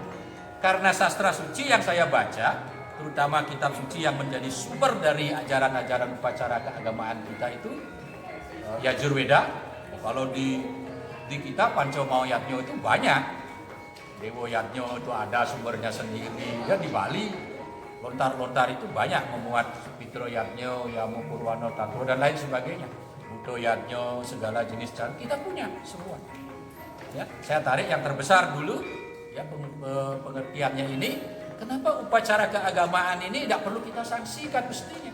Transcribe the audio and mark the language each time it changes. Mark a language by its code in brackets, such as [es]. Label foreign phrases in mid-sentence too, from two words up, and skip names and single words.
[id] Karena sastra suci yang saya baca, terutama kitab suci yang menjadi sumber dari ajaran-ajaran upacara keagamaan kita itu Yajurveda. Kalau di kita Pancamahayatnya itu banyak. Dewa Yatnya itu ada sumbernya sendiri. Ya di Bali lontar-lontar itu banyak memuat Pitro Yatnya, Yamo Purwano Tato dan lain sebagainya. Budo Yatnya, segala jenis cara kita punya semua. Ya, saya tarik yang terbesar dulu ya pengertiannya ini. Kenapa upacara keagamaan ini tidak perlu kita sanksikan mestinya?